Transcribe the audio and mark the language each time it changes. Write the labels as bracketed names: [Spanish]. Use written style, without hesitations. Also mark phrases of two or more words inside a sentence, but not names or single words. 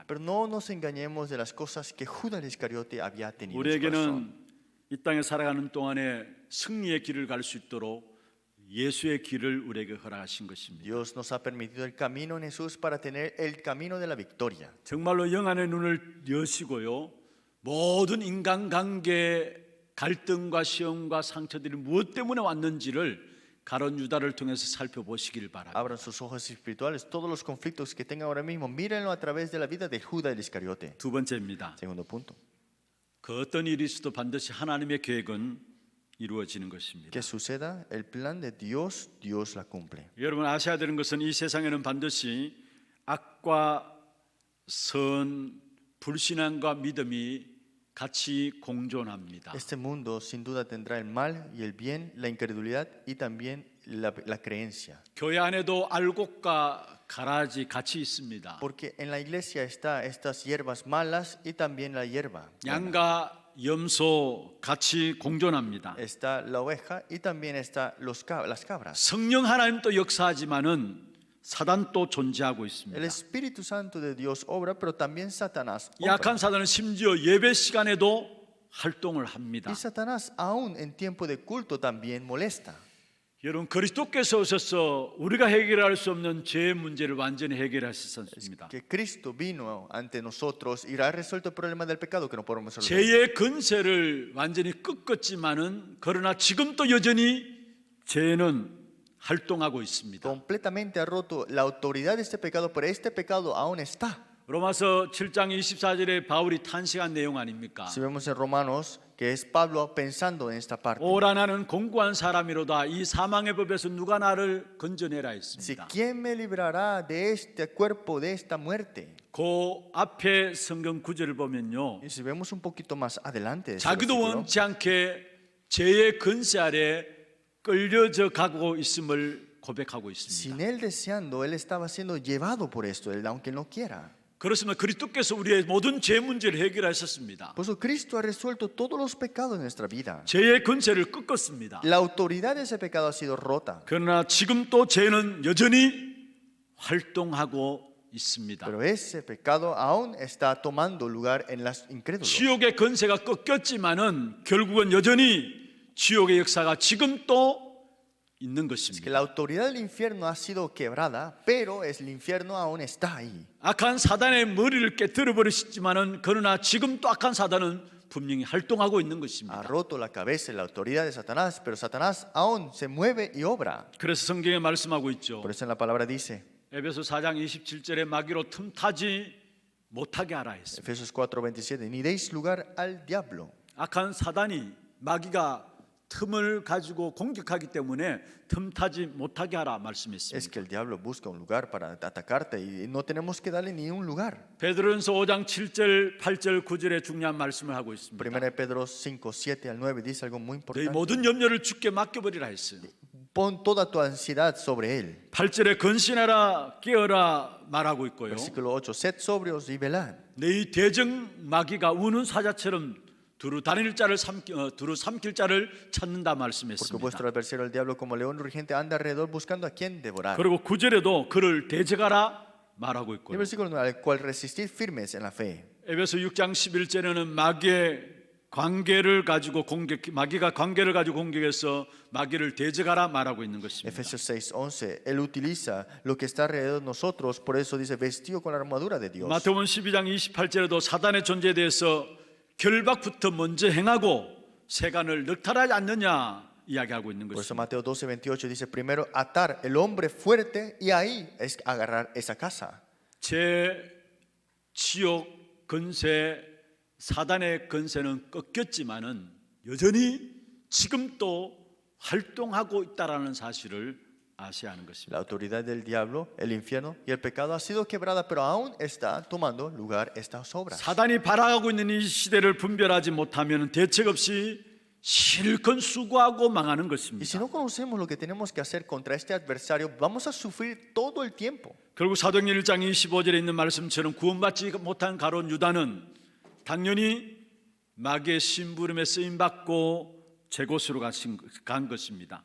[Spanish] Pero no nos engañemos de las cosas que Judas Iscariote había tenido en su [Korean] 우리에게는 [Spanish] corazón. [Korean] 이 땅에 살아가는 동안에 승리의 길을 갈 수 있도록 예수의 길을 우리에게 허락하신 것입니다. [Spanish] Dios nos ha permitido el camino en Jesús para tener el camino de la victoria. [Korean] 정말로 영안의 눈을 여시고요. 모든 인간관계 갈등과 시험과 상처들이 무엇 때문에 왔는지를 가론 유다를 통해서 살펴보시기를 바랍니다. [Spanish] Abran sus ojos espirituales, todos los conflictos que tengan ahora mismo, mírenlo a través de la vida de Judas el Iscariote. [Korean] 두 번째입니다. [Spanish] Segundo punto, [Korean] 그 어떤 일이 있어도 반드시 하나님의 계획은 이루어지는 것입니다. [Spanish] que suceda el plan de Dios, Dios la cumple. [Korean] 여러분 아셔야 되는 것은 이 세상에는 반드시 악과 선, 불신앙과 믿음이 같이 공존합니다. [Spanish] Este mundo sin duda tendrá el mal y el bien, la incredulidad y también la creencia. [Korean] 교회 안에도 알곡과 가라지 같이 있습니다. [Spanish] Porque en la iglesia está estas hierbas malas y también la hierba. [Korean] 양과 염소 같이 공존합니다. [Spanish] está la oveja y también está las cabras. [Korean] 성령 하나님도 역사하지만은 사단도 존재하고 [Spanish] El [Korean] 있습니다. [Spanish] Espíritu Santo de Dios obra, pero también Satanás [Korean] 이 악한 [Spanish] obra. [Korean] 사단은 심지어 예배 시간에도 활동을 합니다. [Spanish] Y Satanás aún en tiempo de culto también molesta. [Korean] 여러분 그리스도께서 오셔서 우리가 해결할 수 없는 죄의 문제를 완전히 해결하셨습니다. [Spanish] Que Cristo vino ante nosotros y ha resuelto el problema del pecado que no podemos resolver. [Korean] 죄의 근세를 완전히 꺾었지만은 그러나 지금도 여전히 죄는 활동하고 있습니다. [Spanish] Completamente ha roto la autoridad de este pecado, pero este pecado aún está. [Korean] 로마서 7장 24절에 바울이 탄식한 내용 아닙니까? [Spanish] Si vemos en Romanos que es Pablo pensando en esta parte. [Korean] 오라 나는 공고한 사람이로다 이 사망의 법에서 누가 나를 건져내라 [Spanish] Si [Korean] 했습니다. [Spanish] quién me librará de este cuerpo, de esta muerte. [Korean] 그 앞에 성경 구절을 보면요. [Spanish] Y si vemos un poquito más adelante, ese [Korean] 자기도 [Spanish] versículo, [Korean] 원치 않게 죄의 근세 아래 끌려져 가고 있음을 고백하고 있습니다. [Spanish] sin él deseando, él estaba siendo llevado por esto, aunque él no quiera. [Korean] 그렇지만 그리스도께서 우리의 모든 죄 문제를 해결하셨습니다. [Spanish] Por eso Cristo ha resuelto todos los pecados de nuestra vida. [Korean] 죄의 근세를 꺾었습니다. [Spanish] La autoridad de ese pecado ha sido rota. [Korean] 그러나 지금 또 죄는 여전히 활동하고 있습니다. [Spanish] Pero ese pecado aún está tomando lugar en las incrédulos. [Korean] 지옥의 근세가 꺾였지만은 결국은 여전히 지옥의 역사가 지금 또 있는 [Spanish] Es que [Korean] 것입니다. [Spanish] la autoridad del infierno ha sido quebrada, pero el infierno aún está ahí. [Korean] 악한 사단의 머리를 깨뜨려 버리셨지만은 그러나 지금 또 악한 사단은 분명히 활동하고 있는 [Spanish] Ha [Korean] 것입니다. [Spanish] roto la cabeza y la autoridad de Satanás, pero Satanás aún se mueve y obra. [Korean] 그래서 성경에 말씀하고 있죠. [Spanish] Por eso en la palabra dice, [Korean] 에베소 4장 27절에 마귀로 틈타지 못하게 하라 했습니다. [Spanish] Efesios 4:27, ni deis lugar al diablo. [Korean] 악한 사단이 마귀가 틈을 가지고 공격하기 때문에 틈타지 못하게 하라 [Spanish] Es [Korean] 말씀했습니다. [Spanish] que el diablo busca un lugar para atacarte y no tenemos que darle ni un lugar. [Korean] 베드로전서 5장 7절, 8절, 9절에 중요한 말씀을 하고 있습니다. [Spanish] 1 Pedro 5, 7 al 9 dice algo muy [Korean] 너희 [Spanish] importante. [Korean] 모든 염려를 주께 맡겨버리라 했어요. [Spanish] Pon toda tu ansiedad sobre él. [Korean] 8절에 근신하라 깨어라 말하고 있고요. [Spanish] Versículo 8, sed sobrios y velad. [Korean] 너희 대적 마귀가 우는 사자처럼 두루 삼킬 자를 찾는다 [Spanish] Porque [Korean] 말씀했습니다. [Spanish] vuestro adversario el diablo como león rugiente anda alrededor buscando a quien devorar. [Korean] 그리고 9절에도 그를 대적하라 말하고 [Spanish] Y el [Korean] 있고요. [Spanish] versículo 9, al cual resistid firmes en la fe. [Korean] 에베소 6장 11절에는 마귀가 관계를 가지고 공격해서 마귀를 대적하라 말하고 있는 것입니다. [Spanish] Efesios 6:11, él utiliza lo que está alrededor de nosotros, por eso dice vestido con la armadura de Dios. [Korean] 마태복음 12장 28절에도 사단의 존재에 대해서 결박부터 먼저 행하고 세간을 넉탈하지 않느냐 이야기하고 있는 [Spanish] Por eso [Korean] 것입니다. [Spanish] Mateo 12:28 dice primero atar el hombre fuerte y ahí es agarrar esa casa. [Korean] 지옥 근세 사단의 근세는 꺾였지만은 여전히 지금도 활동하고 있다라는 사실을 아셔야 하는 것입니다. [Spanish] La autoridad del diablo, el infierno y el pecado ha sido quebrada, pero aún está tomando lugar estas obras. [Korean] 사단이 발악하고 있는 이 시대를 분별하지 못하면 대책 없이 실컷 수고하고 망하는 [Spanish] Y si [Korean] 것입니다. [Spanish] no conocemos lo que tenemos que hacer contra este adversario, vamos a sufrir todo el tiempo. [Korean] 결국 사도행전 1장 25절에 있는 말씀처럼 구원받지 못한 가룟 유다는 당연히 마귀의 심부름에 쓰임 받고 제 곳으로 간 것입니다.